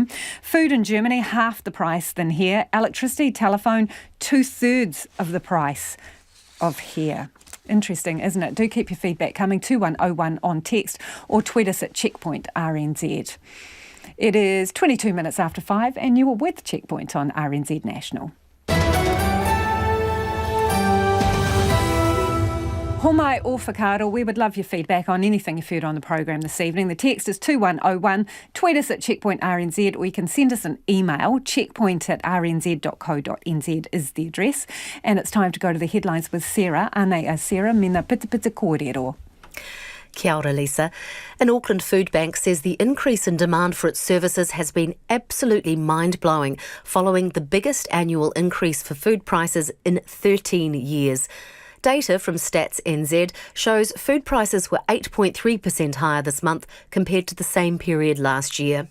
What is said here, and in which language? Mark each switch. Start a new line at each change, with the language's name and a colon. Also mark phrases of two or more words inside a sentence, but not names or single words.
English: Food in Germany, half the price than here. Electricity, telephone, 2/3 of the price of here. Interesting, isn't it? Do keep your feedback coming, 2101 on text, or tweet us at Checkpoint RNZ. It is 22 minutes after 5 and you are with Checkpoint on RNZ National.
Māori: Homai o whakaaro,
English: we would love your feedback on anything you've heard on the program this evening. The text is 2101. Tweet us at Checkpoint RNZ, or you can send us an email. checkpoint@rnz.co.nz is the address. And it's time to go to the headlines with Sarah.
Māori: Anei Sarah, mina pita kōrero. Kia ora, Lisa.
English: An Auckland food bank says the increase in demand for its services has been absolutely mind-blowing, following the biggest annual increase for food prices in 13 years. Data from Stats NZ shows food prices were 8.3% higher this month compared to the same period last year.